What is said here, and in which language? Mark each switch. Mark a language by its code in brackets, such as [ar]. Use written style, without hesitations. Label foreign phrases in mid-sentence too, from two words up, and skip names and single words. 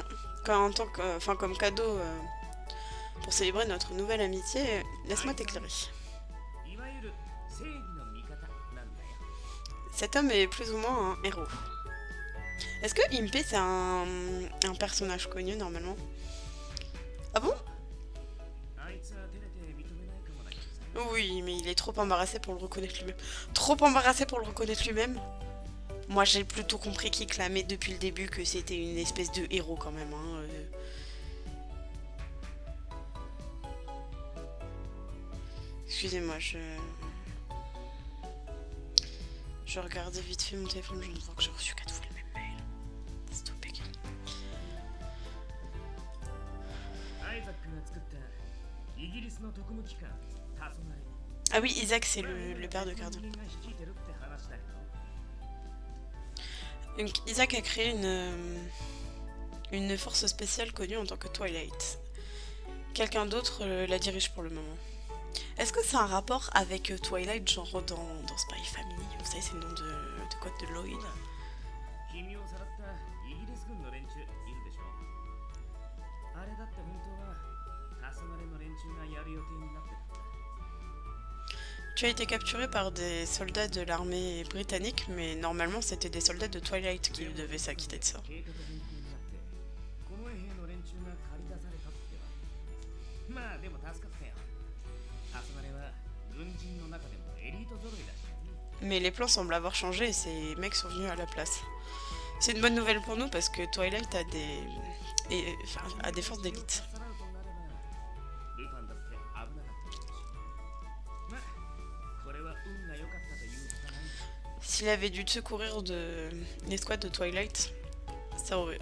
[fr] Comme cadeau pour célébrer notre nouvelle amitié, laisse-moi t'éclairer. Cet homme est plus ou moins un héros. Est-ce que Impé c'est un personnage connu normalement? Ah bon? [ja] あいつは照れて認めないかもだけどさ。 [fr] Oui, mais il est trop embarrassé pour le reconnaître lui-même. Trop embarrassé pour le reconnaître lui-même? Moi j'ai plutôt compris qu'il clamait depuis le début que c'était une espèce de héros quand même. Hein. Excusez-moi, je regardais vite fait mon téléphone, je me vois que j'ai reçu 4 fois le même mail. [en] Stop again. [ja] アイザックが作ったイギリスの特務機関タソナリ。 [fr] Ah oui, Isaac c'est le père de Cardin. [ja] 人間が率いてるって話だけど。 [fr] Donc Isaac a créé une force spéciale connue en tant que Twilight. Quelqu'un d'autre la dirige pour le moment. Est-ce que c'est un rapport avec Twilight, genre dans Spy Family? Vous savez, c'est le nom de code de Lloyd. [ja] 君をさらったイギリス軍の連中いるでしょ。あれだって本当はタソナリの連中がやる予定になってたんだ。 [fr] Tu as été capturé par des soldats de l'armée britannique, mais normalement c'était des soldats de Twilight qui devaient s'acquitter de ça. [ja] 計画変更になってこの兵の連中が駆り出されたっては。まあでも助かったよ。タソナリは軍人の中でもエリート揃いだし。 [fr] Mais les plans semblent avoir changé et ces mecs sont venus à la place. C'est une bonne nouvelle pour nous parce que Twilight a a des forces d'élite. S'il avait dû secourir de l'escouade de Twilight, ça aurait...